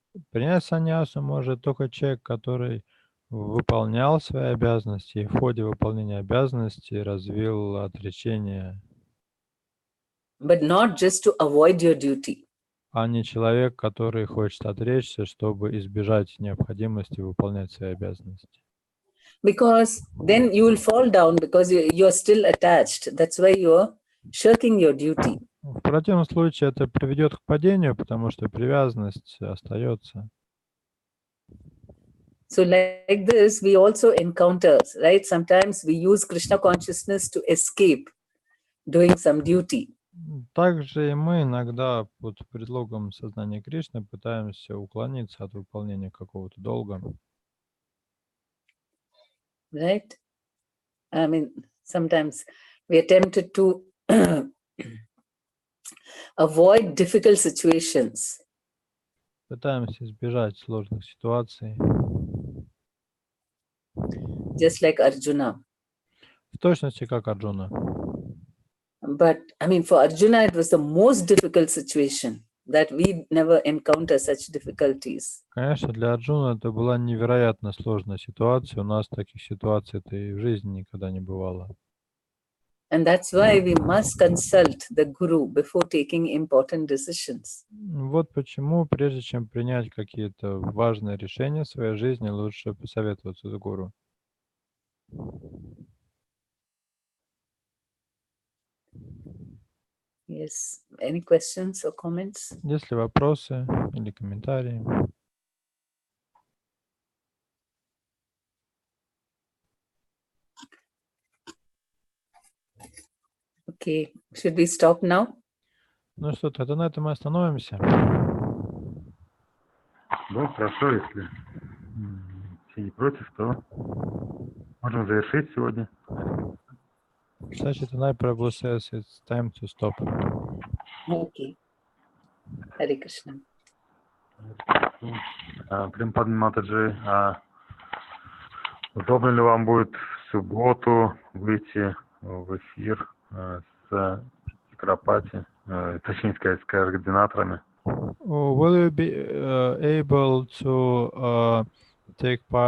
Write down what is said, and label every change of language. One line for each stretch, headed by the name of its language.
Russian: Принять саньясу может только человек, который выполнял свои обязанности и в ходе выполнения обязанностей развил отречение,
English: But not just to avoid your duty.
Russian: а не человек, который хочет отречься, чтобы избежать необходимости выполнять свои обязанности.
English: Because then you will fall down because you're still attached. That's why you're shirking your duty.
Russian: В противном случае это приведет к падению, потому что привязанность остается.
English: So like this, we also encounter, right? Sometimes we use Krishna consciousness to escape doing some duty.
Russian: Также и мы иногда под предлогом сознания Кришны пытаемся уклониться от выполнения какого-то долга.
English: Right? Sometimes we are tempted to avoid difficult situations.
Russian: Пытаемся избежать сложных ситуаций.
English: Just like Arjuna.
Russian: В точности, как Арджуна.
English: But for Arjuna, it was the most difficult situation that we never encounter such difficulties.
Russian: Конечно, для Арджуна это была невероятно сложная ситуация. У нас таких ситуаций-то и в жизни никогда не бывало.
English: And that's why we must consult the Guru before taking important decisions.
Russian: Вот почему, прежде чем принять какие-то важные решения в своей жизни, лучше посоветоваться с гуру.
English: Yes. Any questions or comments?
Russian: Есть ли вопросы или комментарии?
English: Okay. Should we stop now?
Russian: Ну что, тогда на этом мы остановимся. Ну, хорошо, если все не против, то можем завершить сегодня.
English: Значит, Tanai Prabhu says it's time to stop. Okay. Hare Krishna.
Russian: Е.М.Према Падмини, удобно ли вам будет в субботу выйти в эфир с Чакрапати, точнее сказать, с координаторами?
English: Will you be able to take part